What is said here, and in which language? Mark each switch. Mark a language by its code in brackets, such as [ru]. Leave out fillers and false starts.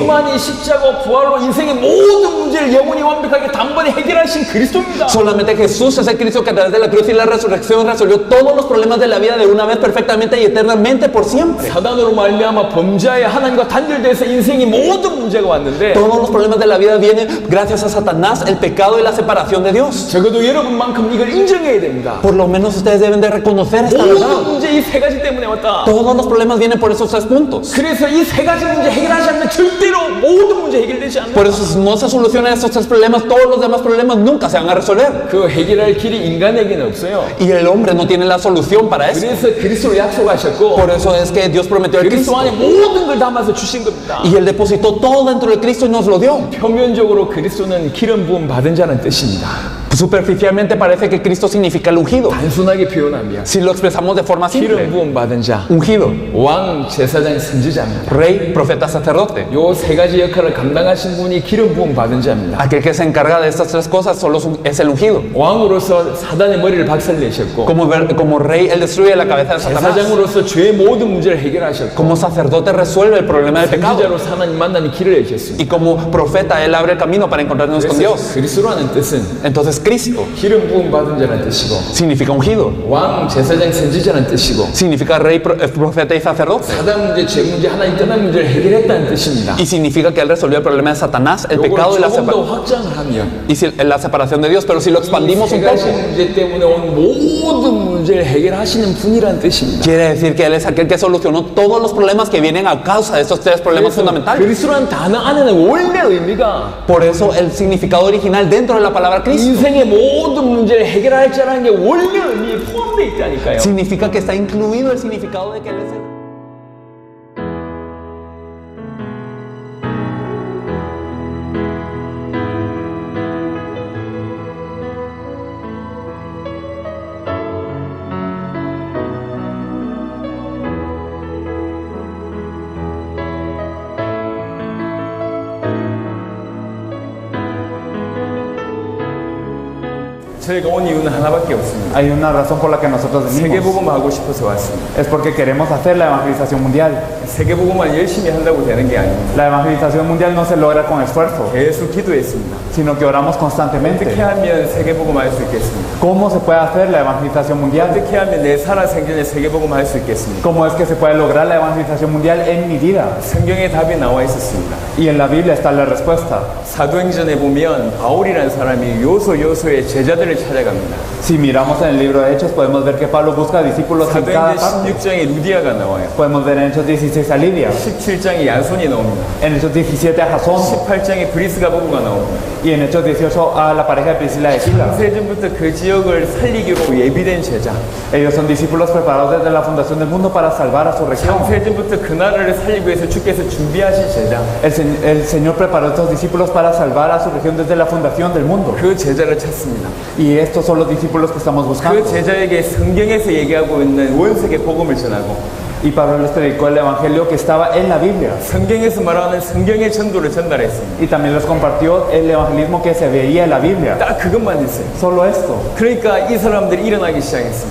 [ko] 예수만이 십자가 부활로 인생의 모든 문제를 영원히 완벽하게 단번에 해결하신 그리스도입니다. [es] Solamente Jesús es el Cristo que a través de la cruz y la resurrección resolvió todos los problemas de la vida de una vez perfectamente y eternamente por siempre. [ko] 사단으로 말미암아 범죄하여 하나님과 단절돼서 인생의 모든 문제가 왔는데 [es] Todos los problemas de la vida vienen gracias a Satanás, el pecado y la separación de Dios. [ko] 적어도 여러분만큼 이걸 인정해야 됩니다. [es] Por lo menos ustedes deben de reconocer esta [ko] 모든 [es] verdad. [ko] 문제 이 세 가지 때문에 왔다. [es] Todos los problemas vienen por esos 3 puntos. [ko] 그래서 이 세 가지 문제 해결하지 않으면 절대로 모든 문제 해결되지 않는다. [es] Por eso si no se solucionan estos 3 problemas, todos los demás problemas nunca se van a resolver. [ko] 그 해결할 길이 인간에게는 없어요. [es] Y el hombre no tiene la solución para eso. [ko] 그래서 그리스도를 약속하셨고 [es] Por eso es que Dios prometió el [ko] 그리스도 [es] Cristo. [ko] 안에 모든 걸 담아서 주신 겁니다. [es] Y Él depositó todo dentro de Cristo y nos lo dio. [ko] 표면적으로 그리스도는 기름 부음 받은 자는 뜻입니다. [es] Superficialmente parece que Cristo significa el ungido. [ko] 단순하게 표현하면 [es] Si lo expresamos de forma [ko] 기름 부음 받은 자, [es] ungido, [ko] 왕, 제사장, 선지자입니다. [es] rey, profeta, sacerdote. [ko] 요 세 가지 역할을 감당하신 분이 기름 부음 받은 자입니다. [es] Aquel que se encarga de estas 3 cosas solo es el ungido. [ko] 왕으로서 사단의 머리를 박살내셨고 [es] Como rey, Él destruye la cabeza de Satanás. [ko] 제사장으로서 죄의 모든 문제를 해결하셨고 [es] Como sacerdote resuelve el problema del pecado. [ko] 선지자로서 하나님 만나는 길을 여셨습니다. [es] Y como profeta, Él abre el camino para encontrarnos con Dios. [ko] 그리스도라는 뜻은 [es] Entonces Cristo [ko] 기름 부음 받은 자라는 뜻이고 [es] significa ungido. [ko] 왕, 제사장, 선지자라는 뜻이고 [es] Significa rey, profeta y sacerdote. [ko] 사단 문제, 죄 문제, 하나님 떠난 문제를 해결했다는 뜻입니다. [es] Y significa que Él resolvió el problema de Satanás, el pecado y [ko] 요걸 조금 더 확장을 하면 [es] la separación de Dios. Pero si lo expandimos [ko] 세 [es] un [ko] 가지 [es] poco, [ko] 문제 때문에 온 모든 문제를 해결하시는 분이라는 뜻입니다. [es] quiere decir que Él es aquel que solucionó todos los problemas que vienen a causa de estos 3 problemas fundamentales. [ko] 그리스도라는 단어 안에는 원래 의미가 [es] Por eso el significado original dentro de la palabra Cristo [ko] 인생의 모든 문제를 해결할 자라는 게 원래 의미에 포함되어 있다니까요. [es] significa que está incluido el significado de que Él es el... [ko] 저희가 온 이유는 하나밖에 없습니다. [es] Hay una razón por la que nosotros venimos. [ko] 세계복음 하고 싶어서 왔습니다. [es] Es porque queremos hacer la evangelización mundial. [ko] 세계복음만 열심히 한다고 되는 게 아닙니다. [es] La evangelización mundial no se logra con esfuerzo, [ko] 계속 기도했습니다. [es] sino que oramos constantemente. [ko] 어떻게 하면 세계복음 할 수 있겠습니까? [es] ¿Cómo se puede hacer la evangelización mundial? [ko] 어떻게 하면 내 살아 생전에 세계복음 할 수 있겠습니까? [es] ¿Cómo es que se puede lograr la evangelización mundial en mi vida? [ko] 성경에 답이 나와 있었습니다. [es] Y en la Biblia está la respuesta. [ko] 사도행전에 보면 바울이라는 사람이 요소요소의 제자들을 찾아갑니다. [es] Si miramos en el libro de Hechos, podemos ver que Pablo busca discípulos en cada [ko] 사도행전 16장에 루디아가 나와요. [es] Podemos ver en Hechos 16 a Lidia, [ko] 17장에 야손이 나옵니다. [es] en Hechos 17 a Jasón [ko] 18장에 브리스가 부부가 나옵니다. [es] y en Hechos 18 a la pareja de Priscila y Aquila. [ko] 세전부터 그 지역을 살리기로 예비된 제자. [es] Ellos son discípulos preparados desde la fundación del mundo para salvar a su región. [ko] 세전부터 그 나라를 살리기 위해서 주께서 준비하신 제자. [es] El Señor preparó a estos discípulos para salvar a su región desde la fundación del mundo. [ko] 그 제자를 찾습니다. [es] Y estos son los discípulos que estamos buscando. [ko] 그 제자에게 성경에서 얘기하고 있는 원색의 복음을 전하고 [es] Y Pablo les predicó el evangelio que estaba en la Biblia. [ko] 성경에서 말하는 성경의 전도를 전달했습니다. [es] Y también les compartió el evangelismo que se veía en la Biblia. [ko] 딱 그것만 했어요. [es] Solo esto. [ko] 그러니까 이 사람들이 일어나기 시작했습니다.